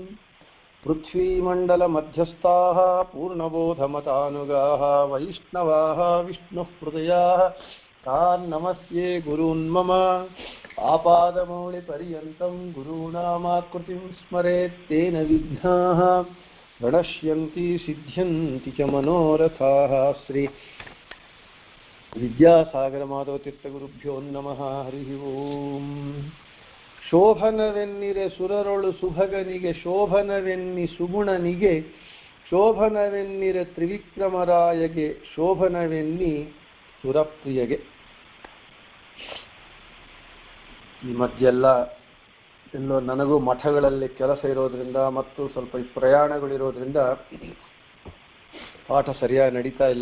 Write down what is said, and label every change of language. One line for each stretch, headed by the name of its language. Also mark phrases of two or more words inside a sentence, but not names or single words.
Sanskrit: पृथ्वीमण्डलमध्यस्थाः पूर्णबोधमतानुगाः वैष्णवाः विष्णुहृदयाः तान् नमस्ये गुरून् मम आपादमौलिपर्यन्तं गुरूणामाकृतिं स्मरेत् तेन विघ्नाः प्रणश्यन्ति सिद्ध्यन्ति च मनोरथाः। श्री विद्यासागर माधवतीर्थगुरुभ्यो नमः। हरि ओಂ।
Kannada: ಶೋಭನವೆನ್ನಿರೆ ಸುರರೊಳು ಸುಭಗನಿಗೆ ಶೋಭನವೆನ್ನಿ ಸುಗುಣನಿಗೆ ಶೋಭನವೆನ್ನಿರೆ ತ್ರಿವಿಕ್ರಮರಾಯಗೆ ಶೋಭನವೆನ್ನಿ ಸುರಪ್ರಿಯಗೆ. ಈ ಮಧ್ಯೆಲ್ಲ ಎಲ್ಲೋ ನನಗೂ ಮಠಗಳಲ್ಲಿ ಕೆಲಸ ಇರೋದ್ರಿಂದ ಮತ್ತು ಸ್ವಲ್ಪ ಪ್ರಯಾಣಗಳಿರೋದ್ರಿಂದ ಪಾಠ ಸರಿಯಾಗಿ ನಡೀತಾ ಇಲ್ಲ.